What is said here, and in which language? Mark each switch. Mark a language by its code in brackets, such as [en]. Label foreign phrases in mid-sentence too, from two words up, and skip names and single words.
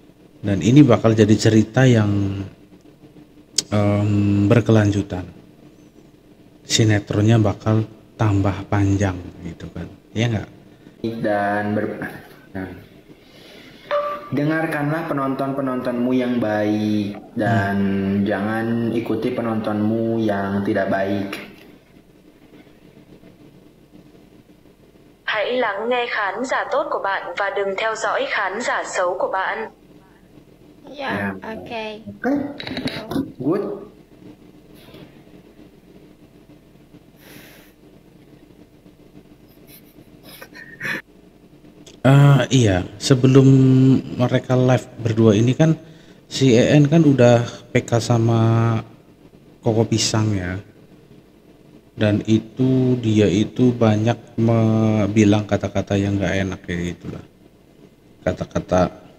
[id] Dan ini bakal jadi cerita yang berkelanjutan, sinetronnya bakal tambah panjang gitu kan, ya nggak? Dan nah, dengarkanlah penonton-penontonmu yang baik dan jangan ikuti penontonmu yang tidak baik. [vi] Hãy lắng nghe khán giả tốt của bạn và đừng theo dõi khán giả xấu của bạn. Dạ, [en] ok. Okay, good. [id] Iya, sebelum mereka live berdua ini kan si EN kan udah PK sama Koko Pisang ya, dan itu dia itu banyak bilang kata-kata yang nggak enak kayak gitulah, kata-kata